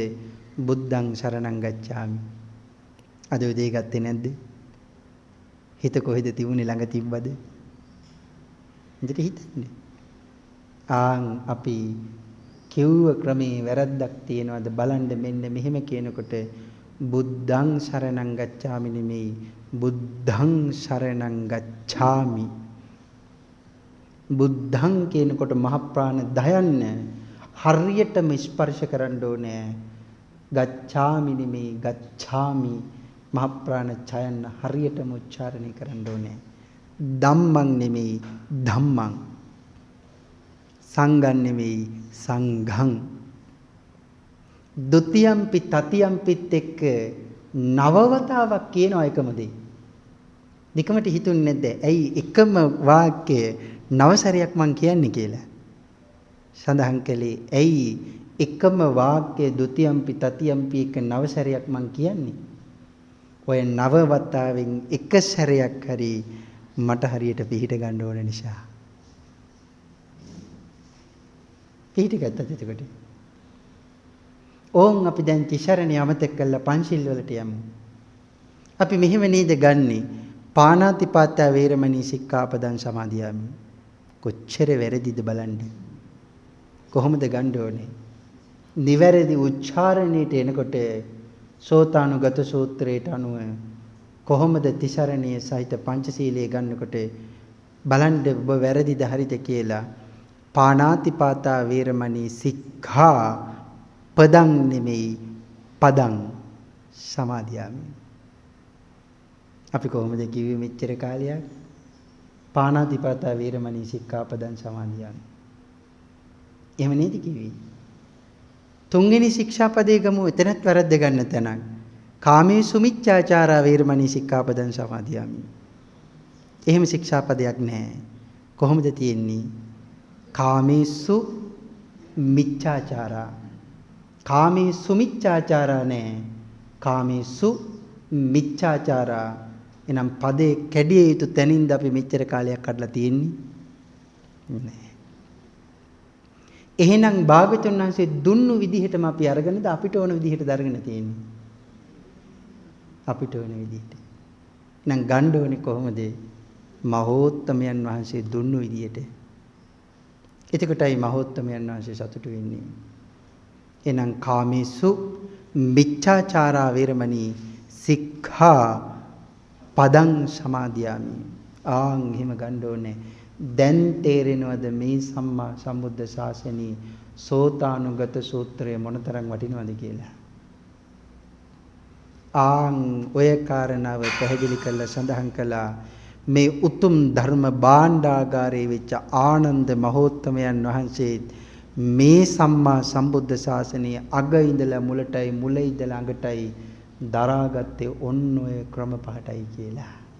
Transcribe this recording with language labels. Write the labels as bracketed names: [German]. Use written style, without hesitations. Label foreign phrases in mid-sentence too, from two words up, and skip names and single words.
[Pali] බුද්ධං සරණං ගච්ඡාමි. [Sinhala] අද උදේ ගත්තේ නැද්ද? හිත කොහෙද තිබුණේ ළඟ තිබ්බද? ඉතින් හිතන්නේ. අපි කිව්ව ක්‍රමේ වැරද්දක් තියනවාද බලන්න මෙන්න මෙහෙම කියනකොට [Pali] බුද්ධං සරණං ගච්ඡාමි [Sinhala] නෙමෙයි [Pali] බුද්ධං සරණං ගච්ඡාමි. [Sinhala] බුද්ධං කියනකොට මහ ප්‍රාණ දයන්න හරියටම ස්පර්ශ කරන්න ඕනේ. ගච්ඡාමි නෙමෙයි ගච්ඡාමි මහ ප්‍රාණ ඡයන්න හරියටම උච්චාරණය කරන්න ඕනේ. ධම්මං නෙමෙයි ධම්මං. සංඝං නෙමෙයි සංඝං. [Pali] ဒ ුතියම්පි තතියම්පිත් [Sinhala] එක්ක නවවතාවක් කියනවා එකම දේ. නිකමට හිතුන්නේ නැද්ද? ඇයි එකම වාක්‍යය නවසරයක් මං කියන්නේ කියලා. සඳහන් කළේ ඇයි එකම වාක්‍යය [Pali] ဒ ුතියම්පි තතියම්පි [Sinhala] එක නවසරයක් මං කියන්නේ. ඔය නවවතාවෙන් එක සැරයක් හරි මට හරියට පිළිහිට ගන්න ඕන නිසා. පිළිහිට ගත්තද එතකොට? ඕන් අපි දැන් තිසරණේ අමතක කරලා පංචිල් වලට යමු. අපි මෙහෙම නේද ගන්නෙ? [Pali] පාණාතිපාතා වේරමණී සික්ඛාපදං සමාදියාමි. [Sinhala] කොච්චර වැරදිද බලන්න. කොහොමද ගන්න ඕනේ? නිවැරදි උච්චාරණයට එනකොට සෝතානුගත සූත්‍රයට අනුව කොහොමද තිසරණයේ සහිත පංචශීලයේ ගන්නකොට බලන්න ඔබ වැරදිද හරිද කියලා. [Pali] පාණාතිපාතා වේරමණී සික්ඛා පදං නෙමෙයි පදං සමාදියාමි. [Sinhala] අපි කොහොමද කිව්වේ මෙච්චර කාලයක්? [Pali] පාණාතිපාතා වේරමණී සික්ඛාපදං සමාදියාමි. [Sinhala] එහෙම නේද කිව්වේ? තුන්වෙනි ශික්ෂාපදයේ ගමු එතනත් වැරද්ද ගන්න තැනක්. [Pali] කාමේසු මිච්ඡාචාරා වේරමණී සික්ඛාපදං සමාදියාමි. [Sinhala] එහෙම ශික්ෂාපදයක් නැහැ. කොහොමද තියෙන්නේ? [Pali] කාමේසු මිච්ඡාචාරා. කාමේසු මිච්ඡාචාරා නැහැ. කාමේසු මිච්ඡාචාරා. [Sinhala] එනම් පදේ කැඩිය යුතු තැනින්ද අපි මෙච්චර කාලයක් කඩලා තියෙන්නේ? නැහැ. එහෙනම් භාග්‍යවතුන් වහන්සේ දුන්නු විදිහටම අපි අරගෙනද අපිට ඕන විදිහට අරගෙන තියෙන්නේ? අපිට ඕන විදිහට. එහෙනම් ගන්න ඕනේ කොහොමද? මහෝත්තමයන් වහන්සේ දුන්නු විදිහට. එතකොටයි මහෝත්තමයන් වහන්සේ සතුටු වෙන්නේ. [Pali] එහෙනම් කාමේසු මිච්ඡාචාරා වේරමණී සික්ඛා පදං සමාදියාමි. [Sinhala] එහෙම ගන්න ඕනේ. දැන් තේරෙනවද මේ සම්මා සම්බුද්ධ ශාසනයේ සෝතානුගත සූත්‍රය මොනතරම් වටිනවද කියලා? ඔය කාරණාව පැහැදිලි කරලා සඳහන් කළා. මේ උතුම් ධර්ම භාණ්ඩාගාරයේ වෙච්ච ආනන්ද මහෝත්තමයන් වහන්සේ මේ සම්මා සම්බුද්ධ ශාසනයේ අග ඉඳලා මුලටයි මුල ඉඳලා අගටයි දරාගත්තේ ඔන්න ඔය ක්‍රම පහටයි කියලා.